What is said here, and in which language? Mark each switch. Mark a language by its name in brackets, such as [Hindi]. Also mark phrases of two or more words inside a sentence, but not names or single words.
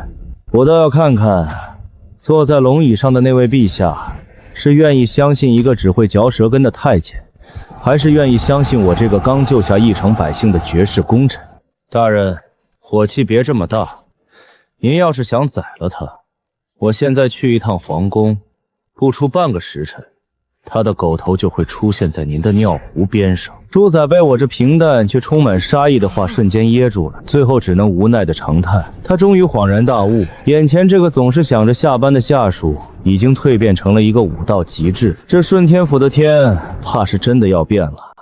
[Chinese] 我倒要看看坐在龍椅上的那位陛下，是願意相信一個只會嚼舌根的太監，還是願意相信我這個剛救下一城百姓的絕世功臣？大人，火氣別這麼大，您要是想宰了他，我現在去一趟皇宮，不出半個時辰，他的狗頭就會出現在您的尿壺邊上。豬仔被我這平淡卻充滿殺意的話瞬間噎住了，最後只能無奈的長嘆。他終於恍然大悟，眼前這個總是想着下班的下屬已經蛻變成了一個武道極致，這順天府的天怕是真的要變了。